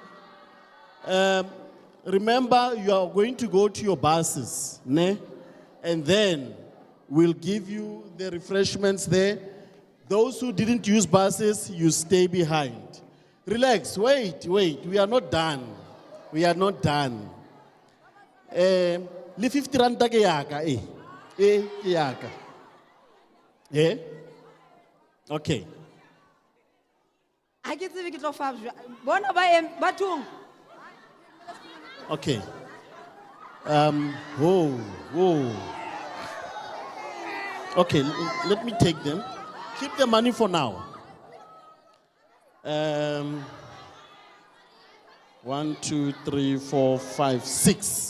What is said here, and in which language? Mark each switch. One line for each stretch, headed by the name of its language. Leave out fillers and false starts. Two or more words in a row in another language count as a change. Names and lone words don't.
English: Remember, you are going to go to your buses, ne? And then we'll give you the refreshments there. Those who didn't use buses, you stay behind. Relax, wait, we are not done. We are not done.
Southern Sotho: Le 50 rand ke yaka, ke yaka.
English: Okay.
Southern Sotho: Ha ke tsebe ke tlo fa bona ba tung.
English: Okay. Whoa. Okay, let me take them. Keep the money for now. 1, 2, 3, 4, 5, 6.